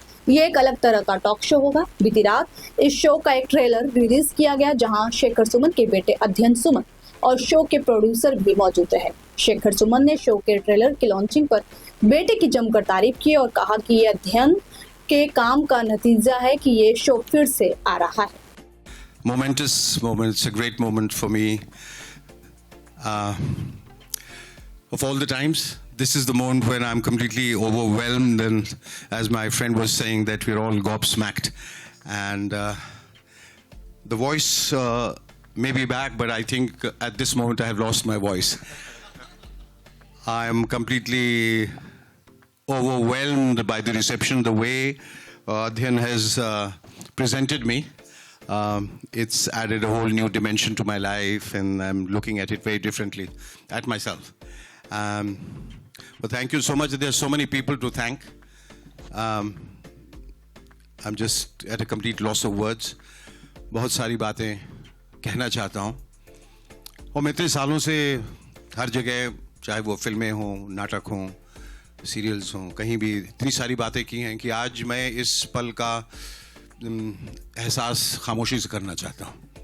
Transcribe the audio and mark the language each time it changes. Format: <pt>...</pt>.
<hi>ये एक अलग तरह का टॉक शो होगा। बीती रात इस शो का एक ट्रेलर रिलीज किया गया, जहां शेखर सुमन के बेटे अध्ययन सुमन और शो के प्रोड्यूसर भी मौजूद रहे। शेखर सुमन ने शो के ट्रेलर की लॉन्चिंग पर बेटे की जमकर तारीफ की और कहा कि ये अध्ययन के काम का नतीजा है कि ये शो फिर से आ रहा है।</hi> <en>Momentous moment, it's a great moment for me. Of all the times, this is the moment when I'm completely overwhelmed, and as my friend was saying, that we're all gobsmacked. And the voice may be back, but I think at this moment I have lost my voice. I'm completely overwhelmed by the reception, the way Adhyan has presented me. It's added a whole new dimension to my life, and I'm looking at it very differently, at myself. But thank you so much. There are so many people to thank. I'm just at a complete loss of words.</en> <hi>बहुत सारी बातें कहना चाहता हूँ, और मैं इतने सालों से हर जगह, चाहे वो फिल्में हों, नाटक हों, सीरियल्स हों, कहीं भी इतनी सारी बातें की हैं कि आज मैं इस पल का एहसास खामोशी से करना चाहता हूँ।</hi>